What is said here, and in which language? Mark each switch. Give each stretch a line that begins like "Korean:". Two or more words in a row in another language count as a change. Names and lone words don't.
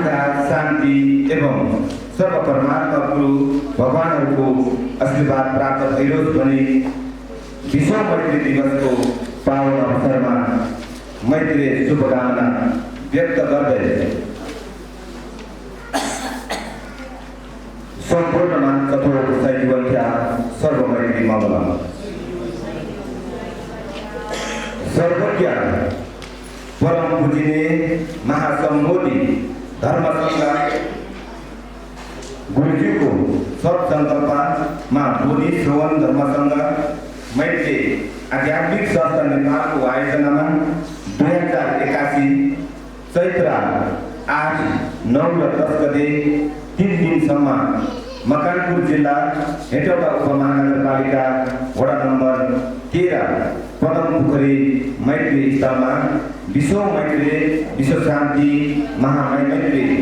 Nepali: शान्ति एवं सर्व परमात्मा गुरु भगवानहरूको आशीर्वाद प्राप्त भइरोस् भनी विश्व मैत्री दिवसको पावन अवसरमा मैत्री शुभकामना व्यक्त गर्दै सम्पूर्णमा कठोर जीवनका सर्व मैत्री मङ्गलम। सर्वज्ञ परम पूजनीय महासम्बोधि धर्मसङ्घ गुरुजीको सत्सङ्कल्पमा बोधि श्रवण धर्मसङ्घ मैत्री आध्यात्मिक संस्था निर्माणको आयोजनामा 2081 चैत्र 8, 9 र 10 गते 3 दिनसम्म मकवानपुर जिल्ला हेटौडा उपमहानगरपालिका वडा नम्बर 13 पदमपोखरी मैत्री स्थलमा विश्व मैत्री विश्व शान्ति महामैत्री